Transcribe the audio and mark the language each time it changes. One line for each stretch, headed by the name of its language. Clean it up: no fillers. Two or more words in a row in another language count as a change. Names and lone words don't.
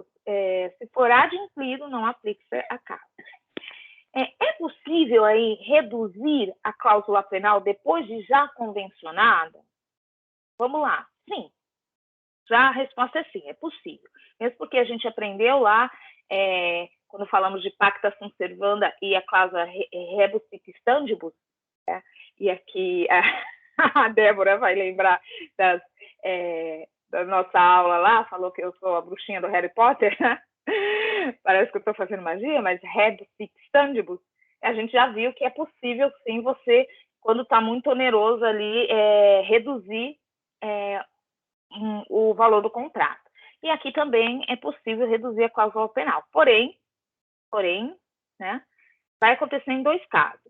Portuguese: Se for adimplido, não aplica-se a cláusula. É possível aí reduzir a cláusula penal depois de já convencionada? Vamos lá. Sim. Já a resposta é sim, é possível. Mesmo porque a gente aprendeu lá, quando falamos de
Latin: pacta sunt servanda
Portuguese: e a cláusula
Latin: rebus sic stantibus,
Portuguese: né? E aqui a Débora vai lembrar da nossa aula lá, falou que eu sou a bruxinha do Harry Potter, né? Parece que eu estou fazendo magia, mas
Latin: rebus sic stantibus,
Portuguese: a gente já viu que é possível sim você, quando está muito oneroso ali, reduzir o valor do contrato. E aqui também é possível reduzir a cláusula penal. Porém, né, vai acontecer em dois casos.